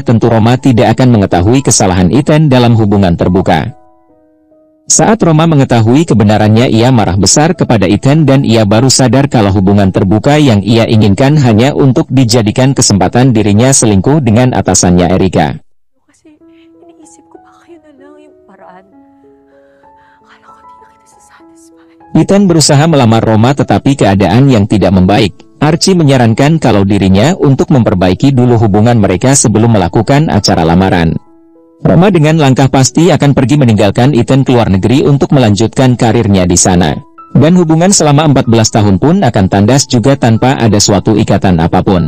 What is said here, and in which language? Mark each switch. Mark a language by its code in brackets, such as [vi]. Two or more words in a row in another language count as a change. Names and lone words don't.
[id] Tentu Roma tidak akan mengetahui kesalahan Ethan dalam hubungan terbuka. Saat Roma mengetahui kebenarannya ia marah besar kepada Ethan dan ia baru sadar kalau hubungan terbuka yang ia inginkan hanya untuk dijadikan kesempatan dirinya selingkuh dengan atasannya Erika. [tl] Kasi iniisip ko baka yun na lang yung paraan. Akala ko di na kita sasatisfy. [id] Ethan berusaha melamar Roma tetapi keadaan yang tidak membaik. Archie menyarankan kalau dirinya untuk memperbaiki dulu hubungan mereka sebelum melakukan acara lamaran. Roma dengan langkah pasti akan pergi meninggalkan Ethan ke luar negeri untuk melanjutkan karirnya di sana. Dan hubungan selama 14 tahun pun akan tandas juga tanpa ada suatu ikatan apapun.